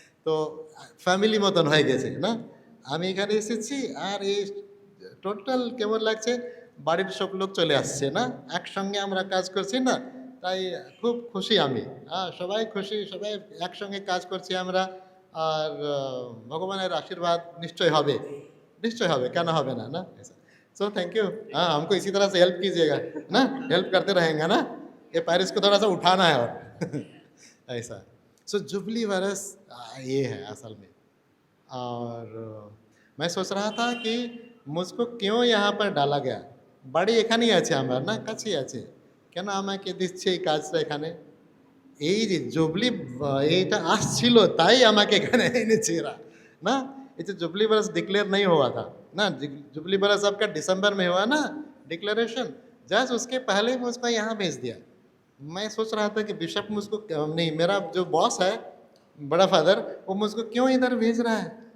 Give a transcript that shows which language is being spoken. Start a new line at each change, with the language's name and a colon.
Bangla: তো ফ্যামিলি মতন হয়ে গেছে না। আমি এখানে এসেছি, আর এই টোটাল কেমন লাগছে, বাড়ির সব লোক চলে আসছে না, একসঙ্গে আমরা কাজ করছি না, তাই খুব খুশি আমি। হ্যাঁ, সবাই খুশি, সবাই একসঙ্গে কাজ করছি আমরা। আর ভগবানের
Hindi: आशीर्वाद निश्चय
Bangla: হবে,
Hindi: निश्चय
Bangla: হবে, কেন হবে না না।
Hindi: So thank you. हाँ, हमको इसी तरह से हेल्प कीजिएगा ना, हेल्प करते रहेंगे ना, ये पैरिस को थोड़ा सा उठाना है और ऐसा। सो जुबली वर्ष ये है असल में। और मैं सोच रहा था कि मुझको क्यों यहाँ पर डाला गया।
Bangla: বাড়ি এখানেই আছে আমার না, কাছেই আছে, কেন আমাকে দিচ্ছে এই কাজটা এখানে? এই যে জুবলি এইটা আসছিল তাই আমাকে এখানে এনেছে এরা ना।
Hindi: ये तो जुबली बरस डिक्लेयर नहीं हुआ था ना, जुबली बरस आपका दिसंबर में हुआ ना डिक्लेरेशन, जस्ट उसके पहले मुझको यहाँ भेज दिया। मैं सोच रहा था कि बिशप मुझको नहीं, मेरा जो बॉस है बड़ा फादर, वो मुझको क्यों इधर भेज रहा है?